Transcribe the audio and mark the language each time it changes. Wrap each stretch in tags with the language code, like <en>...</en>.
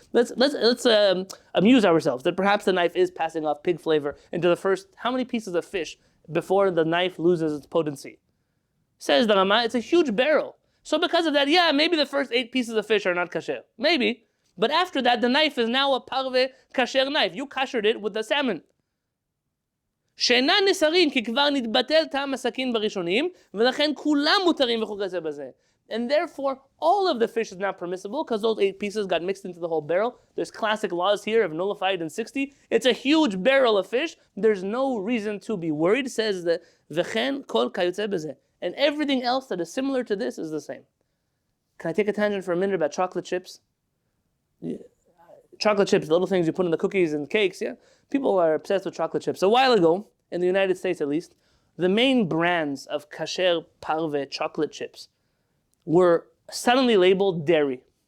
<en>Let's amuse ourselves that perhaps the knife is passing off pig flavor into the first, how many pieces of fish before the knife loses its potency. Says the Rama, it's a huge barrel. So because of that, yeah, maybe the first 8 pieces of fish are not kasher. Maybe. But after that, the knife is now a parve kasher knife. You kashered it with the salmon.</en> <he>שאינן נסרים כי כבר נתבטל טעם הסכין בראשונים ולכן כולם מותרים וכו' בזה.</he> <en>And therefore, all of the fish is now permissible because those 8 pieces got mixed into the whole barrel. There's classic laws here of nullified in 60. It's a huge barrel of fish. There's no reason to be worried. It says that</en> <he>וכן כל כיוצא בזה.</he> <en>And everything else that is similar to this is the same. Can I take a tangent for a minute about chocolate chips? Yeah. Chocolate chips, the little things you put in the cookies and cakes, yeah? People are obsessed with chocolate chips. A while ago, in the United States at least, the main brands of kasher parve chocolate chips were suddenly labeled dairy.</en>